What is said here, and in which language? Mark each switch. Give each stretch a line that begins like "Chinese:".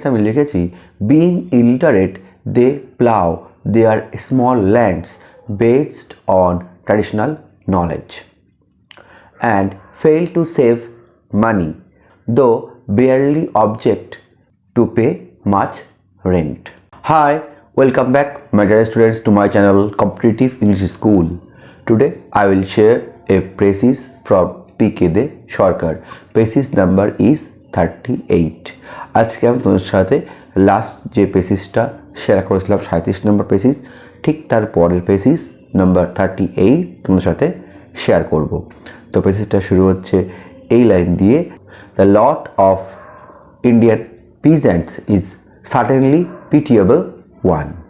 Bangla: আমি লিখেছি
English: Being illiterate they plough their small lands based on traditional knowledge and fail to save money, though barely object to pay much rent. Hi, welcome back my dear students to my channel Competitive English School. Today I will share a passage from P.K. De Sarkar. Passage number is 38.
Bangla: আজকে আমি তোমাদের সাথে last যে পেসিসটা share করেছিলাম 37 নম্বর পেসিস, ঠিক তার পরের পেসিস number 38 তোমাদের সাথে শেয়ার করব। তো পেসিসটা শুরু হচ্ছে এই লাইন দিয়ে,
English: The lot of Indian peasants is certainly pitiable one.